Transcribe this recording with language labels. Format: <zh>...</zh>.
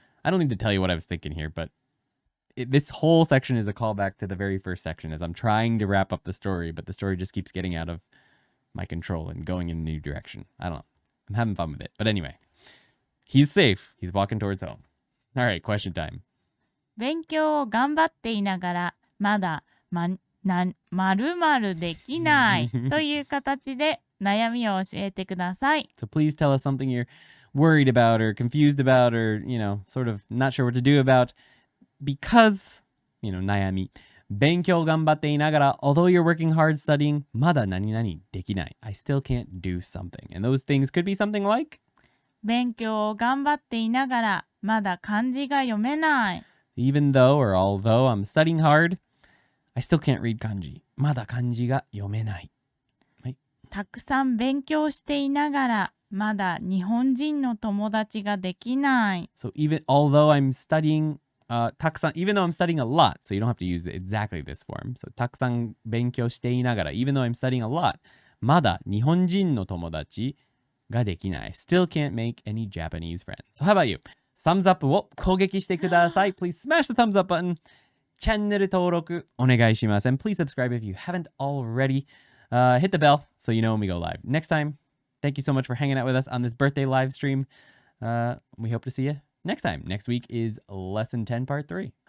<en>I don't need to tell you what I was thinking here, but this whole section is a callback to the very first section as I'm trying to wrap up the story, but the story just keeps getting out of my control and going in a new direction. I don't know. I'm having fun with it. But anyway, he's safe. He's walking towards home. All right, question time.</en> <ja>勉強を頑張っていながらまだ〇〇できないという形で悩みを教えてください。</ja> <en>So please tell us something you're worried about or confused about or, sort of not sure what to do about because, 悩み。</en> <ja>勉強頑張っていながら</ja> <en>although you're working hard studying</en> <ja>まだ何々できない</ja> <en>I still can't do something. And those things could be something like</en> <ja>勉強を頑張っていながらまだ漢字が読めない。</ja> <en>Even though or although I'm studying hard, I still can't read kanji. まだ漢字が読めない。たくさん勉強していながらまだ日本人の友達ができない。 So even although I'm studying たくさん even though I'm studying a lot, so you don't have to use exactly this form. So</en> <ja>たくさん勉強していながら</ja> <en>even though I'm studying a lot,</en> <ja>まだ日本人の友達ができない。</ja> <en>Still can't make any Japanese friends. So how about you?</en> <ja>Thumbs up を攻撃してください.</ja> <en>Please smash the thumbs up button.</en> <ja>チャンネル登録お願いします.</ja> <en>And please subscribe if you haven't already. Hit the bell so you know when we go live. Next time, thank you so much for hanging out with us on this birthday live stream. We hope to see you next time. Next week is Lesson 10 Part 3.</en>